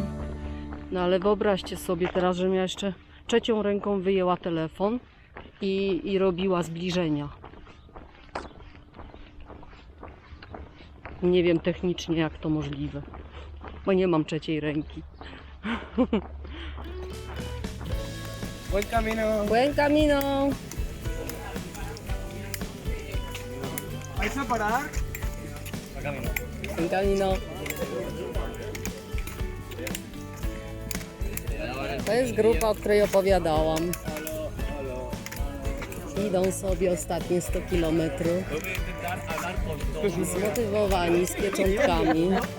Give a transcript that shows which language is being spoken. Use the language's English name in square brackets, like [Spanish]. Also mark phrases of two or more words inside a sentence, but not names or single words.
[Polish] No ale wyobraźcie sobie teraz, że ja jeszcze trzecią ręką wyjęła telefon i robiła zbliżenia. Nie wiem technicznie, jak to możliwe, bo nie mam trzeciej ręki. [Spanish] Buen camino. Buen camino! ¿Vais a parar? Buen camino. Buen camino. [Polish] To jest grupa, o której opowiadałam. Idą sobie ostatnie 100 km. Zmotywowani, z pieczątkami.